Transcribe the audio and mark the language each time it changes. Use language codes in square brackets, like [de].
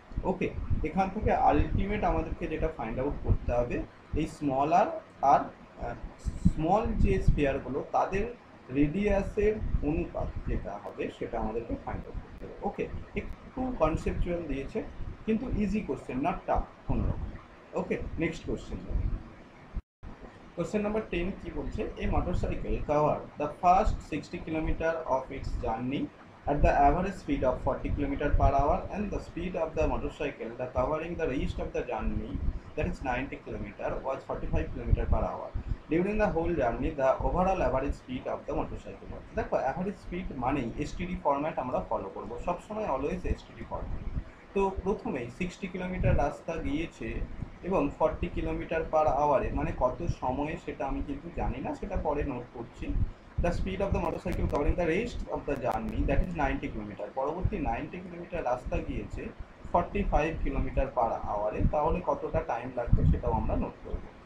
[bn] ওকে, এখান থেকে আলটিমেট আমাদেরকে যেটা ফাইন্ড আউট করতে হবে, এই স্মল আর স্মল যে স্ফিয়ারগুলো তাদের রেডিয়াসের অনুপাত যেটা হবে সেটা আমাদেরকে ফাইন্ড আউট করতে হবে। ওকে, একটু কনসেপচুয়াল দিয়েছে কিন্তু ইজি কোশ্চেন, নট টাফ কোনোরকম। ওকে, নেক্সট কোশ্চেন। [en] Question number 10 [bn] কি বলছে, [en] a motorcycle cover the first 60 km of its journey at the average speed of 40 km per hour and the speed of the motorcycle the covering the rest of the journey, that is 90 km, was 45 km per hour. During the whole journey the overall average speed of the motorcycle was, [bn] দেখো average speed মানেই STD format আমরা follow করব সবসময়, always STD format. তো প্রথমেই 60 kilometre রাস্তা গিয়েছে এবং 40 কিলোমিটার পার আওয়ারে, মানে কত সময়ে সেটা আমি কিন্তু জানি না, সেটা পরে নোট করছি। [en] The speed of the motorcycle covering the rest of the journey, that is 90 kilometre. [bn] পরবর্তী 90 কিলোমিটার রাস্তা গিয়েছে 45 কিলোমিটার পার আওয়ারে, তাহলে কতটা টাইম লাগবে সেটাও আমরা নোট করব।